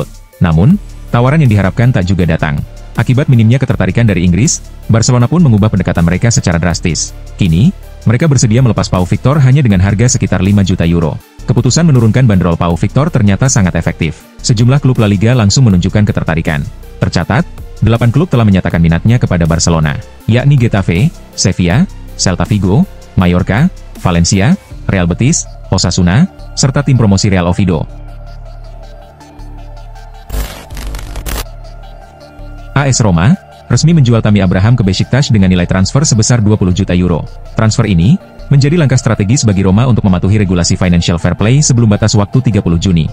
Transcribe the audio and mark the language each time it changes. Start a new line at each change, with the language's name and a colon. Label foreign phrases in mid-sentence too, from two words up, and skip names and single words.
Indonesian: Namun, tawaran yang diharapkan tak juga datang. Akibat minimnya ketertarikan dari Inggris, Barcelona pun mengubah pendekatan mereka secara drastis. Kini, mereka bersedia melepas Pau Victor hanya dengan harga sekitar 5 juta euro. Keputusan menurunkan bandrol Pau Victor ternyata sangat efektif. Sejumlah klub La Liga langsung menunjukkan ketertarikan. Tercatat, 8 klub telah menyatakan minatnya kepada Barcelona, yakni Getafe, Sevilla, Celta Vigo, Mallorca, Valencia, Real Betis, Osasuna, serta tim promosi Real Oviedo. AS Roma resmi menjual Tammy Abraham ke Besiktas dengan nilai transfer sebesar 20 juta euro. Transfer ini menjadi langkah strategis bagi Roma untuk mematuhi regulasi Financial Fair Play sebelum batas waktu 30 Juni.